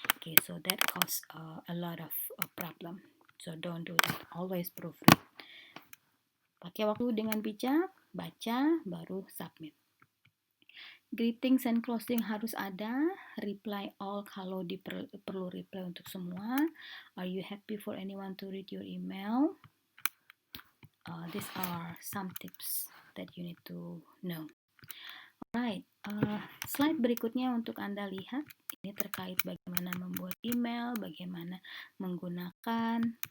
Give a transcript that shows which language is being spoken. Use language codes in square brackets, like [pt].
[en] Okay, so that cause a lot of problem. So don't do that. Always proofread. [id] Pakai waktu dengan bijak, baca, baru submit. [en] Greetings and closing [id] harus ada. Reply all kalau perlu reply untuk semua. [en] Are you happy for anyone to read your email? These are some tips that you need to know. [id] Alright, slide berikutnya untuk Anda lihat. Ini terkait bagaimana membuat email, bagaimana menggunakan.